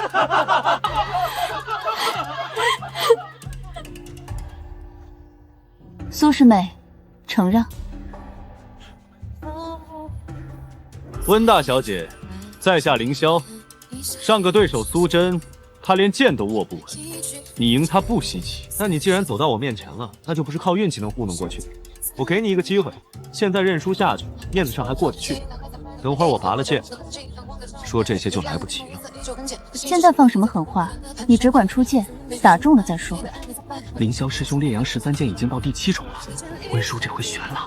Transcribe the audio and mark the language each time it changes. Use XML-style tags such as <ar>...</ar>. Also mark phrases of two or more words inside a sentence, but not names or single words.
<zh>蘇師妹，承讓。溫大小姐，在下凌霄。上個對手蘇真，她連劍都握不穩，你贏她不稀奇。那你既然走到我面前了，那就不是靠運氣能糊弄過去。我給你一個機會，現在認輸下去，面子上還過得去。等會兒我拔了劍，說這些就來不及了。現在放什麼狠話？你只管出劍，打中了再說。凌霄師兄烈陽13劍已經到第7種了，溫叔這回懸了。</zh>